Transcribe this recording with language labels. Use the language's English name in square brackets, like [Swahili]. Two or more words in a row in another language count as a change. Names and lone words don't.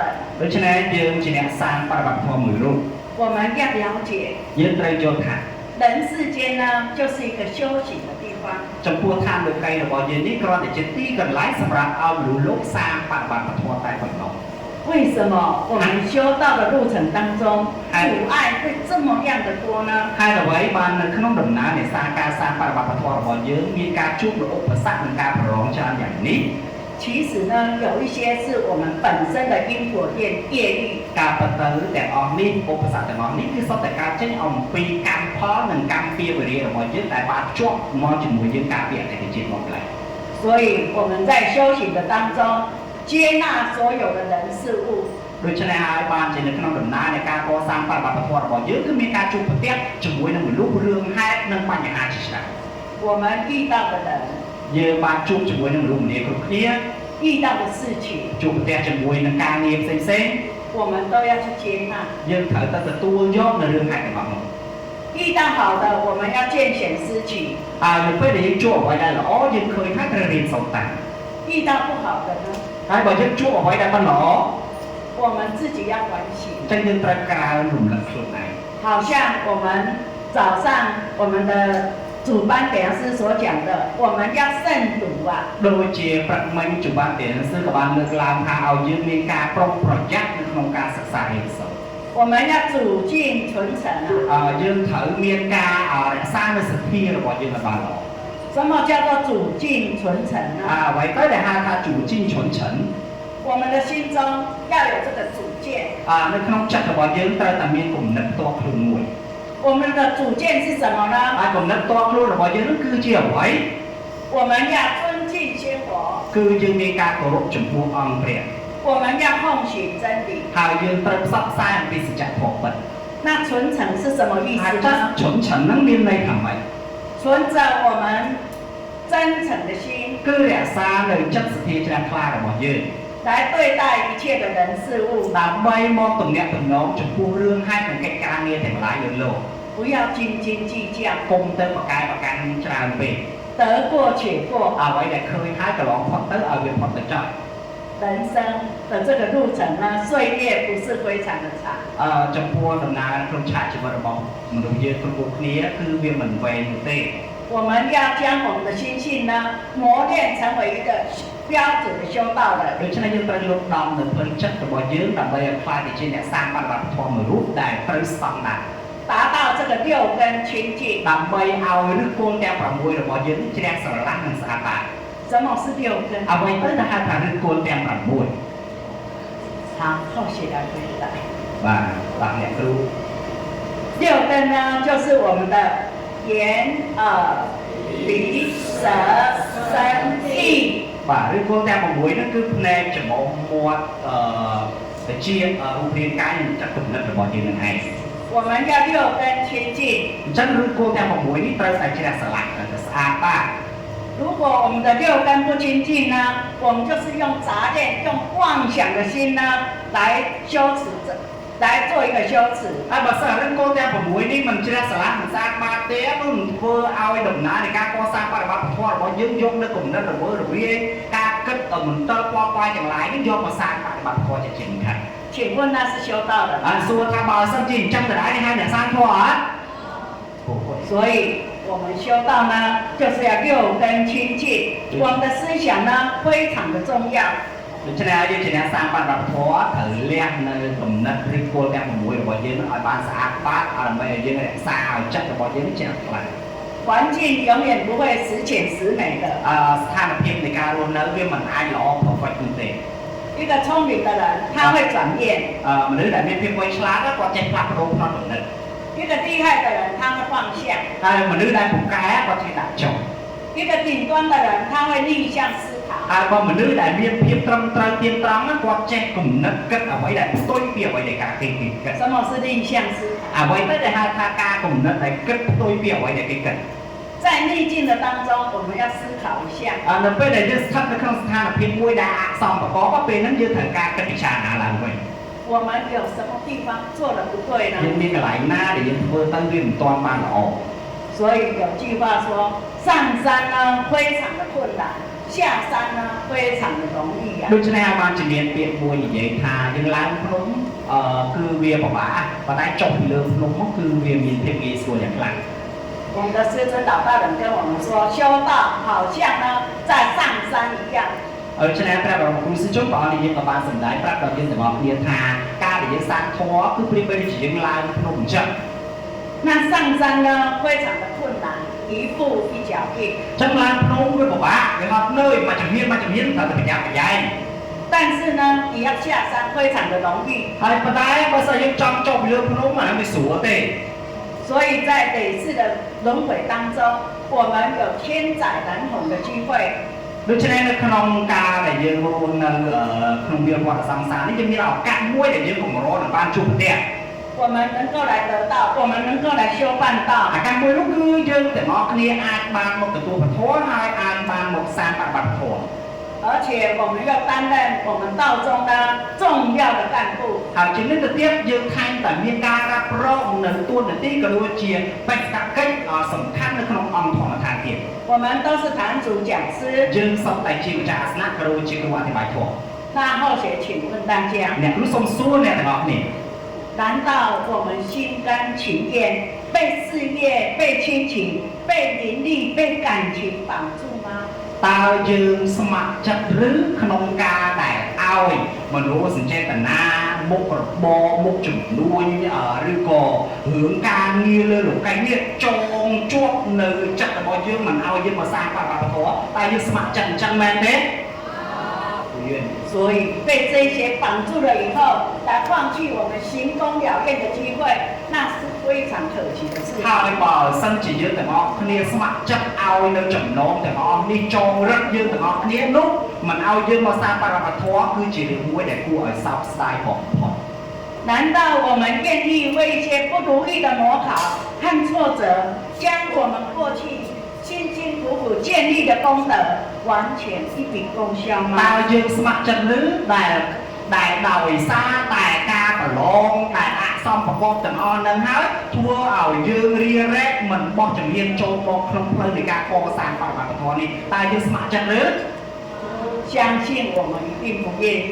[Khmer] ដូច្នេះយើងជាអ្នកសាងបដិបត្តិធម៌មួយរូប [Chinese] 我们要了解 [Khmer] យើងត្រូវយល់ថា [Chinese] 人世间呢，就是一个修行的地方。 [Khmer] ចំពោះឋានលោកីរបស់យើងនេះគ្រាន់តែជាទីកន្លែងសម្រាប់ឲ្យមនុស្សលោកសាងបដិបត្តិធម៌តែប៉ុណ្ណោះ [Chinese] 为什么我们修道的路程当中，阻碍会这么样的多呢？ [Khmer] ហើយអ្វីបាននៅក្នុងដំណើរនៃការសាងបដិបត្តិធម៌របស់យើងមានការជួបនូវឧបសគ្គនិងការប្រឡងច្រើនយ៉ាងនេះ [Chinese] 其实呢，有一些是我们本身的因果业力。 [Khmer] ការប្រទៅទាំងអស់នេះឧបសគ្គទាំងអស់នេះគឺសុទ្ធតែកើតចេញអំពីកម្មផលនិងកម្មពៀវេរារបស់យើងដែលបានជាប់មកជាមួយយើងកាលពីអតីតជាតិមកម្ល៉េះ [Chinese] 所以我们在修行的当中，接纳所有的人事物。 [Khmer] ដូច្នេះហើយបានជានៅក្នុងដំណើរនៃការកសាងបដិបត្តិធម៌របស់យើងគឺមានការជួបប្រទះជាមួយនឹងមនុស្សរឿងហេតុនិងបញ្ហាជាច្រើន [Chinese] 我们遇到的人 [Khmer] យើងបានជួបជាមួយនឹងមនុស្សម្នាគ្រប់គ្នា [Chinese] 遇到的事情 [Khmer] ជួបប្រទះជាមួយនឹងការងារផ្សេងៗ [Chinese] 我们都要去接纳 [Khmer] យើងត្រូវតែទទួលយកនៅរឿងហេតុទាំងអស់នោះ [Chinese] 遇到好的我们要见贤思齐 [Khmer] នៅពេលដែលយើងជួបអ្វីដែលល្អយើងឃើញថាត្រូវរៀនសូត្រតាម [Chinese] 遇到不好的呢 [Khmer] ហើយបើយើងជួបអ្វីដែលមិនល្អ [Chinese] 我们自己要反省 [Khmer] ចឹងយើងត្រូវក្រើនរំលឹកខ្លួនឯង [Chinese] 好像我们早上我们的主班点师所讲的我们要慎独 [Khmer] ដូចជាព្រឹកមិញ主បាន点师ក៏បានលើកឡើងថាឲ្យយើងមានការប្រុងប្រយ័ត្ននៅក្នុងការសិក្សារៀនសូត្រ [Chinese] 我们要主静存诚 [Khmer] យើងត្រូវមានការរក្សានូវសទ្ធារបស់យើងឲ្យបានល្អ [Chinese] 什么叫做主静存诚呢 [Khmer] អ្វីទៅដែលហៅថា [Chinese] 主静存诚我们的心中要有这个主见 [Khmer] នៅក្នុងចិត្តរបស់យើងត្រូវតែមានគំនិតផ្ទាល់ខ្លួនមួយ [Chinese] 我们的主见是什么呢 [Khmer] គំនិតផ្ទាល់ខ្លួនរបស់យើងនោះគឺជាអ្វី [Chinese] 我们要尊敬先佛 [Khmer] គឺយើងមានការគោរពចំពោះអង្គព្រះ [Chinese] 我们要奉行真理 [Khmer] ហើយយើងត្រូវផ្សព្វផ្សាយអំពីសច្ចធម៌ពិត [Chinese] 那纯诚是什么意思呢 [Khmer] 纯诚នឹងមានន័យថាម៉េច [Chinese] 存着我们真诚的心 [Khmer] គឺរក្សានៅចិត្តសទ្ធាជ្រះថ្លារបស់យើង [Chinese] 来对待一切的人事物 [Khmer] ដើម្បីមកទំនាក់ទំនងចំពោះរឿងហេតុនិងកិច្ចការងារទាំងឡាយលើលោក [Chinese] 不要斤斤计较 [Khmer] កុំទៅប្រកែប្រកាន់ច្រើនពេក [Chinese] 得过且过 [Khmer] អ្វីដែលឃើញហើយកន្លងផុតទៅឲ្យវាផុតទៅចោល [Chinese] 人生的这个路程呢岁月不是非常的长 [Khmer] ចំពោះដំណើរក្នុងឆាកជីវិតរបស់មនុស្សយើងគ្រប់គ្នាគឺវាមិនវែងទេ [Chinese] 我们要将我们的心性呢磨练成为一个标准的修道人 [Khmer] ដូច្នេះយើងត្រូវលុបដំនៅផ្លូវចិត្តរបស់យើងដើម្បីឲ្យខ្លាយទៅជាអ្នកសាងបដិបត្តិធម៌មួយរូបដែលត្រូវស្តង់ដារ [Chinese] 达到这个六根清净 [Khmer] ដើម្បីឲ្យឫសគល់ទាំង6របស់យើងជ្រះស្រឡះនិងស្អាតបាត [Chinese] 什么是六根 [Khmer] អ្វីទៅដែលហៅថាឫសគល់ទាំង6 [Chinese] 好，后续来回答。 [Khmer] បាទ បាទ អ្នកគ្រូ [Chinese] 六根呢，就是我们的眼、耳、鼻、舌、身、意。 [Khmer] បាទ ឬគោលទាំង6ហ្នឹងគឺផ្នែកច្រមុះមាត់តិចរូបរាងកាយនិងចិត្តគំនិតរបស់យើងនឹងឯង [Chinese] 我们要六根清净。 [Khmer] អញ្ចឹងឬគោលទាំង6នេះត្រូវតែជ្រះស្រឡះទៅស្អាតបាទ [Chinese] 如果我们的六根不清净呢，我们就是用杂念、用妄想的心呢来修持着，来做一个修持。 [Khmer] ហើយបើសិនរឿងគោលទាំង6នេះមិនជ្រះស្រឡះមិនស្អាតបាតទេនោះនឹងធ្វើឲ្យដំណើរនៃការកសាងបរិបត្តិធម៌របស់យើងយកនៅគំនិតរវើរវាយការគិតមន្ទិលពណ៌ផ្កាយទាំងឡាយនេះយកមកសាងបរិបត្តិធម៌ជាជាមិនខាន [Chinese] 请问那是修道的吗？ [Khmer] ហើយសួរថាបើសិនជាអញ្ចឹងដដែលនេះហៅអ្នកសាងធម៌អត់ [Chinese] 所以我们修道呢，就是要六根清净，我们的思想呢非常的重要。 [Khmer] ដូច្នេះហើយយើងជាអ្នកសាងបរិបត្តិធម៌ត្រូវលះនៅគំនិតឬគោលទាំង6របស់យើងឲ្យបានស្អាតបាតឲ្យដើម្បីឲ្យយើងរក្សាឲ្យចិត្តរបស់យើងជ្រះថ្លា [Chinese] 环境永远不会十全十美的。 [Khmer] ស្ថានភាពនៃការរស់នៅវាមិនអាចល្អ perfect នោះទេ [Chinese] 一个聪明的人，他会转变； [Khmer] មនុស្សដែលមានភាពវៃឆ្លាតគាត់ចេះផ្លាស់ប្ដូរផ្នត់គំនិត [Chinese] 一个厉害的人，他会放下； [Khmer] ហើយមនុស្សដែលពូកែគាត់ចេះដាក់ចុះ [Chinese] 一个顶端的人，他会逆向思考。 [Khmer] ហើយបើមនុស្សដែលមានភាពត្រឹមត្រូវទៀងត្រង់គាត់ចេះគំនិតគិតអ្វីដែលផ្ទុយពីអ្វីដែលការគេគិត [Chinese] 什么是逆向思考？ [Khmer] អ្វីទៅដែលហៅថាការគំនិតដែលគិតផ្ទុយពីអ្វីដែលគេគិត [Chinese] 在逆境的当中，我们要思考一下。 [Khmer] នៅពេលដែលយើងស្ថិតនៅក្នុងស្ថានភាពមួយដែលអសមប្រកបពេលហ្នឹងយើងត្រូវការគិតពិចារណាឡើងវិញ [Chinese] 我们有什么地方做的不对呢？ [Khmer] យើងមានកន្លែងណាដែលយើងធ្វើទៅវាមិនទាន់បានល្អ [Chinese] 所以有句话说，上山呢非常的困难，下山呢非常的容易啊。 [Khmer] ដូច្នេះហើយបានជាមានពាក្យមួយនិយាយថាយើងឡើងភ្នំគឺវាពិបាកប៉ុន្តែចុះពីលើភ្នំមកគឺវាមានភាពងាយស្រួលយ៉ាងខ្លាំង [Chinese] 我们的师尊老大人跟我们说，修道好像呢在上山一样。 [Khmer] ដូច្នេះព្រះបរមគ្រូសិជនព្រះអង្គនិយាយក៏បានសម្ដែងប្រាប់ដល់យើងទាំងអស់គ្នាថាការដែលយើងសាងធម៌គឺប្រៀបដូចជាយើងឡើងភ្នំអញ្ចឹង [Chinese] 那上山呢非常的困难，一步一脚印。 [Khmer] ចឹងឡើងភ្នំវាពិបាកវាហត់នឿយមួយជំហានត្រូវតែប្រញាប់ប្រញាល់ [Chinese] 但是呢，你要下山非常的容易。 [Khmer] ហើយប៉ុន្តែបើសិនយើងចង់ចុះពីលើភ្នំអាហ្នឹងវាស្រួលទេ [Chinese] 所以在累世的轮回当中，我们有千载难逢的机会。 [Khmer] ដូច្នេះនៅក្នុងការដែលយើងរស់នៅក្នុងវាលវត្តសង្សារនេះយើងមានឱកាសមួយដែលយើងកម្រនឹងបានជួបប្រទះ [Chinese] 我们能够来得到，我们能够来修办道。 [Khmer] ឱកាសមួយនោះគឺយើងទាំងអស់គ្នាអាចបានមកទទួលពធហើយអាចបានមកសាងបរិបត្តិធម៌ [Chinese] 而且我们要担任我们道中的重要的干部。 [Khmer] ហើយជាងនេះទៅទៀតយើងថែមតែមានការរ៉ាប់រងនៅទួនាទីក៏ដូចជាបេក្ខកិច្ចសំខាន់នៅក្នុងអង្គធម្មឋានទៀត [Chinese] 我们都是坛主讲师。 [Khmer] យើងសុទ្ធតែជាម្ចាស់អាសនៈក៏ដូចជាគ្រូអធិប្បាយធម៌ [Chinese] 那后学请问大家， [Khmer] អ្នកគ្រូសូមសួរអ្នកទាំងអស់គ្នា [Chinese] 难道我们心甘情愿被事业、被亲情、被名利、被感情绑住吗？ [Khmer] តើយើងស្ម័គ្រចិត្តឬក្នុងការដែលឲ្យមនោសញ្ចេតនាមុខរបរមុខជំនួញឬក៏រឿងការងារលើលោកីនេះចងជាប់នៅចិត្តរបស់យើងមិនឲ្យយើងមកសាងបរិបត្តិធម៌តែយើងស្ម័គ្រចិត្តអញ្ចឹងមែនទេ [Chinese] 所以被这些绑住了以后，来放弃我们行功了愿的机会，那是非常可惜的事情。 [Khmer] ហើយបើសិនជាយើងទាំងអស់គ្នាស្ម័គ្រចិត្តឲ្យនៅចំណងទាំងអស់នេះចងរឹតយើងទាំងអស់គ្នានោះមិនឲ្យយើងមកសាងបរិបត្តិធម៌គឺជារឿងមួយដែលគួរឲ្យសោកស្ដាយបំផុត [Chinese] 难道我们愿意为一些不如意的模考和挫折，将我们过去辛辛苦苦建立的功德完全一笔勾销 [Khmer] តើ [Chinese] 吗？ [Khmer] យើងស្ម័គ្រចិត្តឬដែលដោយសារតែការប្រឡងតែអសមប្រកបទាំងអស់នឹងហើយធ្វើឲ្យយើងរារែកមិនបោះជំហានចូលមកក្នុងផ្លូវនៃការកសាងបរិបត្តិធម៌នេះតើយើងស្ម័គ្រចិត្តឬ [Chinese] 相信我们一定不愿意。